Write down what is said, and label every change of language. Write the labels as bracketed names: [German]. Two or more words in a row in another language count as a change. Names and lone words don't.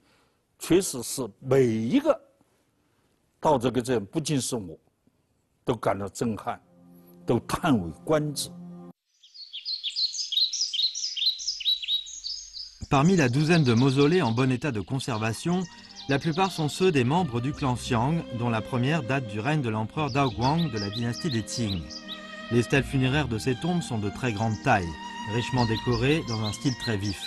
[Chinese] 确实是每一个到这个镇，不仅是我，都感到震撼，都叹为观止。 [French] Parmi la douzaine de mausolées en bon état de conservation, la plupart sont ceux des membres du clan Xiang, dont la première date du règne de l'empereur Daoguang de la dynastie des Qing. Les stèles funéraires de ces tombes sont de très grande taille, richement décorées dans un style très vif.